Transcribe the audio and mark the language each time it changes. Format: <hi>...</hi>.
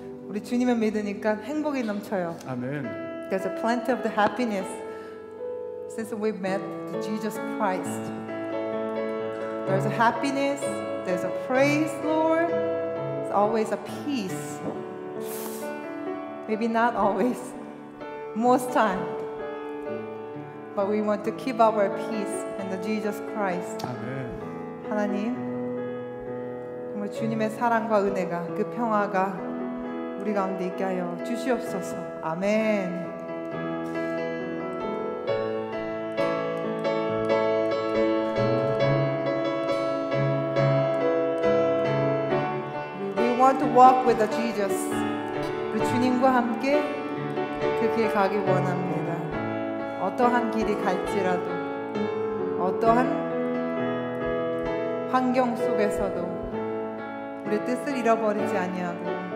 <ko>우리 주님을 믿으니까 행복이 넘쳐요. 아멘.</ko> <en>There's a plenty of the happiness since we met Jesus Christ. There's a happiness, there's a praise, Lord. There's always a peace. Maybe not always, most time. But we want to keep our peace in the Jesus Christ.</en> <ko>아멘. 하나님, 정말 주님의 사랑과 은혜가 그 평화가 우리 가운데 있게 하여 주시옵소서. 아멘.</ko> <en>We want to walk with the Jesus.</en> <ko>우리 주님과 함께 그 길 가기 원합니다. 어떠한 길이 갈지라도, 어떠한 환경 속에서도 우리 뜻을 잃어버리지 아니하고</ko>